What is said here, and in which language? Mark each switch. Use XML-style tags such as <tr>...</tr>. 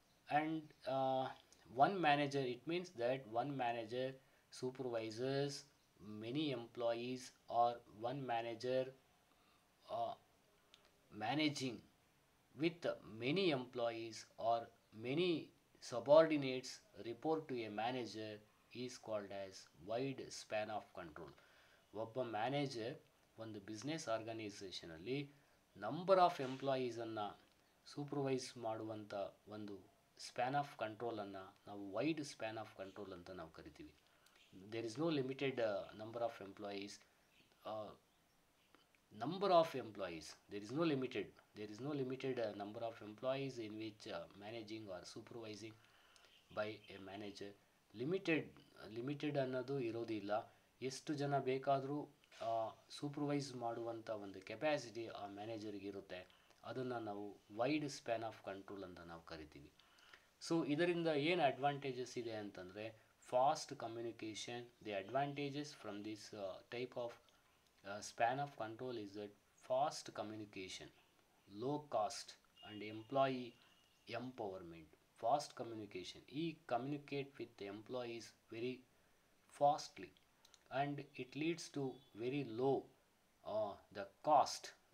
<en>And one manager, it means that one manager supervises many employees, or one manager uh, managing with many employees or many subordinates report to a manager, is called as wide span of control.</en> <kn>ಒಬ್ಬ manager ಒಂದು business ಆರ್ಗನೈಸೇಷನಲ್ಲಿ number of ಎಂಪ್ಲಾಯೀಸನ್ನು supervise ಮಾಡುವಂಥ ಒಂದು span of ಕಂಟ್ರೋಲನ್ನು ನಾವು wide span of control ಅಂತ ನಾವು ಕರಿತೀವಿ.</kn> <en>there is no limited number of employees. uh, Number of employees, there is no limited number of employees in which managing or supervising by a manager.</en> <kn>Limited limited ಅನ್ನೋದು ಇರೋದಿಲ್ಲ. ಎಷ್ಟು ಜನ ಬೇಕಾದರೂ supervise ಮಾಡುವಂಥ ಒಂದು ಕೆಪ್ಯಾಸಿಟಿ ಆ ಮ್ಯಾನೇಜರ್ಗೆ ಇರುತ್ತೆ. ಅದನ್ನು ನಾವು ವೈಡ್ ಸ್ಪ್ಯಾನ್ ಆಫ್ ಕಂಟ್ರೋಲ್ ಅಂತ ನಾವು ಕರಿತೀವಿ. ಸೊ ಇದರಿಂದ ಏನು ಅಡ್ವಾಂಟೇಜಸ್ ಇದೆ ಅಂತಂದರೆ, fast communication.</kn> <en>The advantages from this type of span of control is that fast communication, low cost, and employee empowerment. Fast communication, he communicate with the employees very fastly, and it leads to very low the cost.</en>